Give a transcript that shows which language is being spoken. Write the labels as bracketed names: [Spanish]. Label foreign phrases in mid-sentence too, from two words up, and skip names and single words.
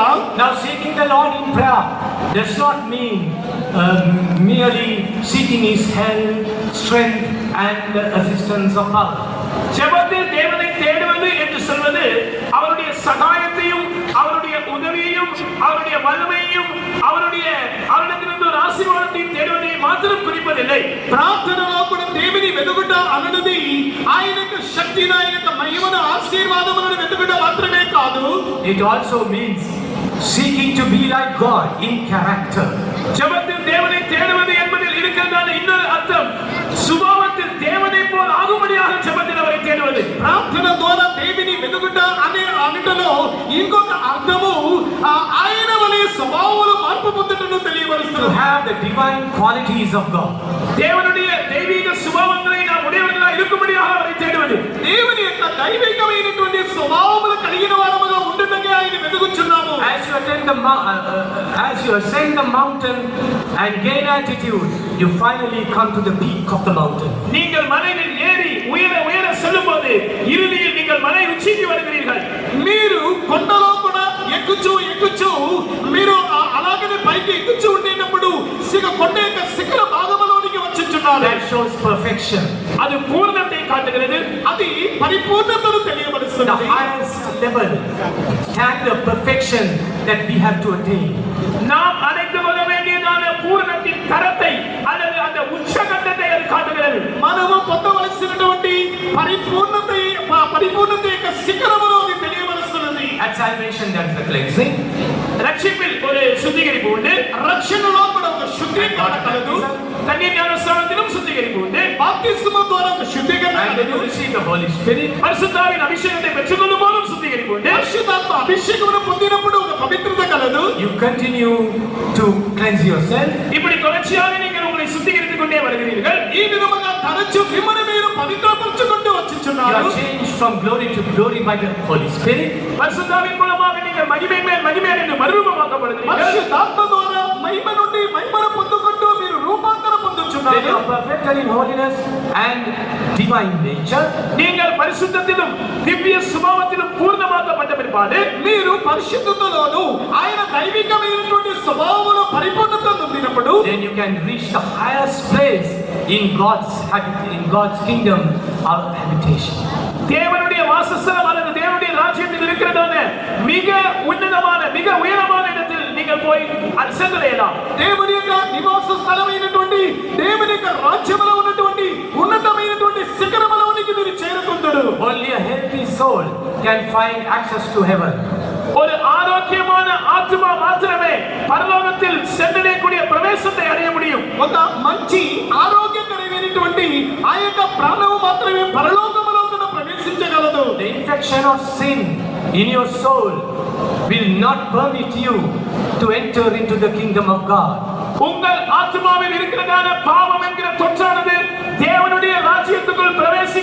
[English] Now seeking the Lord in prayer does not mean merely seeking his help, strength and assistance of others. [Tamil] ஜெபத்தில் தேவனை தேடுவது என்று சொல்வது அவருடைய சகாயத்தையும் அவருடைய உதவியையும் அவருடைய வல்லமையையும் அவரிடத்திலிருந்து ஒரு ஆசீர்வாதத்தையும் தேடுவதை மாத்திரம் குறிப்பதில்லை. [Telugu] ప్రార్థనలో కూడా దేవుని వెతుకుట అన్నది ఆయనకు శక్తిని, ఆయనకు మహిమను, ఆశీర్వాదములను వెతుకుట మాత్రమే కాదు. [English] It also means seeking to be like God in character. [Tamil] ஜெபத்தில் தேவனை தேடுவது என்பதில் இருக்கிறதான இன்னொரு அர்த்தம், சுபாவத்தில் தேவனை போல் ஆகும்படியாக ஜெபத்தில் அவரை தேடுவது. [Telugu] ప్రార్థన ద్వారా దేవుని వెతుకుట అనే అన్నిటిలో ఇంకొక అర్థము ఆయన వలె స్వభావములు మార్పు పొందుటను [English] To [Telugu] తెలియబరుస్తుంది. [English] have the divine qualities of God. [Tamil] தேவனுடைய தெய்வீக சுபாவங்களை நாம் உடையவர்களாக இருக்கும்படியாக அவரை தேடுவது. [Telugu] దేవుని యొక్క దైవికమైనటువంటి స్వభావములు కలిగిన వారముగా ఉండుటకే ఆయన వెతుకుచున్నాము. [English] As you ascend the mountain and gain altitude, you finally come to the peak of the mountain. [Tamil] நீங்கள் மலையில் ஏறி உயர செல்லும்போது இறுதியில் நீங்கள் மலை உச்சிக்கு வருகிறீர்கள். [Telugu] మీరు కొండలో కూడా ఎక్కుచూ మీరు అలాగనే పైకి ఎక్కుచూ ఉండేటప్పుడు కొండ యొక్క శిఖర భాగంలోనికి వచ్చుచున్నారు. [English] That shows perfection. [Tamil] அது பூர்ணத்தை காட்டுகிறது, [Telugu] అది పరిపూర్ణతను [English] The [Telugu] తెలియబరుస్తుంది. [English] highest level standard of perfection that we have to attain. [Tamil] நாம் அடைந்து கொள்ள வேண்டியதான பூரணத்தின் தரத்தை அல்லது அந்த உச்சகட்டத்தை அது காட்டுகிறது. [Telugu] మనము పొందవలసినటువంటి పరిపూర్ణత యొక్క శిఖరమును అది తెలియబరుస్తున్నది. [English] At salvation, there is the cleansing. [Tamil] ரட்சிப்பில் ஒரு சுத்திகரிப்பு உண்டு, [Telugu] రక్షణలో కూడా ఒక శుద్ధీకరణ కలదు, [Tamil] தண்ணீர் ஞானஸ்நானத்திலும் சுத்திகரிப்பு உண்டு, [Telugu] బాప్తిస్మము ద్వారా ఒక శుద్ధీకరణ [English] And when you [Telugu] కలదు, [English] receive the Holy Spirit, [Tamil] பரிசுத்தாவின் அபிஷேகத்தை பெற்றுக்கொள்ளும் போதும் சுத்திகரிப்பு உண்டு. [Telugu] పరిశుద్ధాత్మ అభిషేకమును పొందినప్పుడు ఒక పవిత్రత కలదు. [English] you continue to cleanse yourself. [Tamil] இப்படி தொடர்ச்சியாக நீங்கள் உங்களை சுத்திகரித்துக் கொண்டே வருகிறீர்கள். [Telugu] ఈ విధముగా తరచు మిమ్మల్ని మీరు పవిత్రపరచుకుంటూ [English] You [Telugu] వచ్చుచున్నారు. [English] are changed from glory to glory by the Holy Spirit. [Tamil] பரிசுத்தாவின் மூலமாக நீங்கள் மகிமை மேல் மகிமை என்று மறுரூபமாக்கப்படுகிறீர்கள். [Telugu] పరిశుద్ధాత్మ ద్వారా మహిమ నుండి మహిమను పొందుకుంటూ మీరు రూపాంతరం [English] Then you [Telugu] పొందుచున్నారు. [English] are perfected in holiness and divine nature. [Tamil] நீங்கள் பரிசுத்தத்திலும் திவ்ய சுபாவத்திலும் பூர்ணமாக்கப்பட்ட பிற்பாடு [Telugu] మీరు పరిశుద్ధతలోను ఆయన దైవికమైనటువంటి స్వభావంలో పరిపూర్ణత పొందినప్పుడు [English] Then you can reach the highest place in God's kingdom or habitation. [Tamil] தேவனுடைய வாசஸ்தலம் அல்லது தேவனுடைய ராஜ்யத்தில் இருக்கிறதான மிக உன்னதமான மிக உயரமான இடத்தில் நீங்கள் போய் சென்றடையலாம். [Telugu] దేవుని యొక్క నివాస స్థలమైనటువంటి దేవుని యొక్క రాజ్యములో ఉన్నటువంటి ఉన్నతమైనటువంటి శిఖరములోనికి మీరు చేరుకుంటారు. [English] Only a healthy soul can find access to heaven. [Tamil] ஒரு ஆரோக்கியமான ஆத்மா மாத்திரமே பரலோகத்தில் சென்றடையக்கூடிய பிரவேசத்தை அடைய முடியும். [Telugu] ఒక మంచి ఆరోగ్యకరమైనటువంటి ఆ యొక్క ప్రాణము మాత్రమే పరలోకములో కూడా ప్రవేశించగలదు. [English] The infection of sin in your soul will not permit you to enter into the kingdom of God. [Tamil] உங்கள் ஆத்மாவில் இருக்கிறதான பாவம் என்கிற தொற்றானது தேவனுடைய ராஜ்யத்துக்குள் பிரவேசிக்க